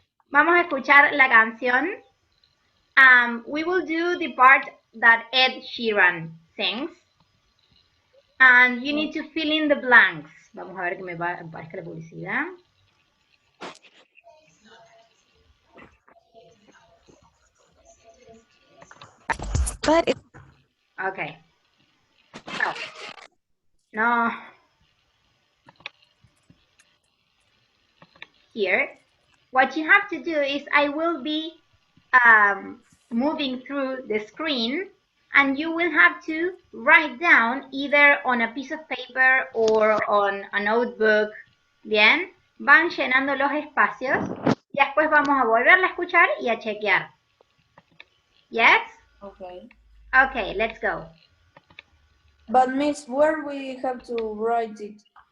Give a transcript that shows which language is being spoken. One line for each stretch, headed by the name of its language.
Spanish: Vamos a escuchar la canción.
English: We will do the part that Ed Sheeran sings. And you need to fill in the blanks.
Spanish: Vamos a ver que me aparezca la publicidad.
English: Okay. So, no. Here, what you have to do is I will be moving through the screen, and you will have to write down either on a piece of paper or on a notebook.
Spanish: Bien, van llenando los espacios y después vamos a volverla a escuchar y a chequear.
English: Yes? Okay. Okay, let's go. But Miss, where we have to write it?